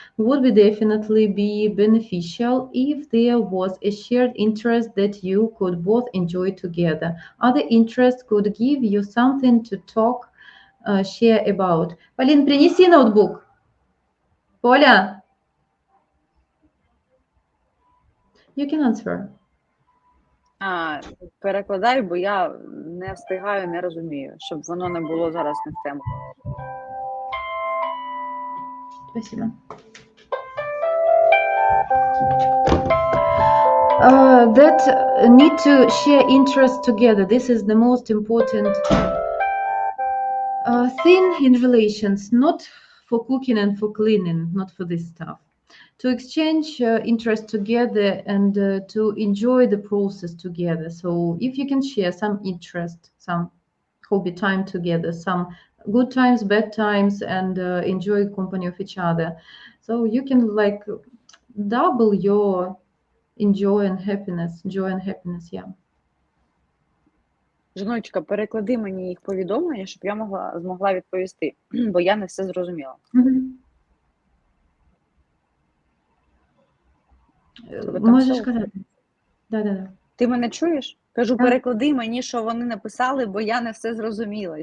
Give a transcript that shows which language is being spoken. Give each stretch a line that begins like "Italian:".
English: Would be definitely be beneficial if there was a shared interest that you could both enjoy together. Other interests could give you something to talk, share about.
Ukrainian: Полин, принеси ноутбук.
English: Поля, you can answer.
Ukrainian: Перекладай, бо я не встигаю, не розумію, щоб воно не було зараз не в тему.
Russian: Спасибо.
English: That need to share interests together. This is the most important thing in relations, not for cooking and for cleaning, not for this stuff. To exchange interest together and to enjoy the process together. So if you can share some interest, some hobby time together, some good times, bad times, and enjoy company of each other, so you can like double your joy and happiness, yeah.
Ukrainian: Жіночка, переклади мені їх повідомлення, щоб я змогла відповісти, бо я не все зрозуміла. Можеш казати. Да. Ти мене чуєш? Кажу, переклади мені, що вони написали, бо я не все зрозуміла.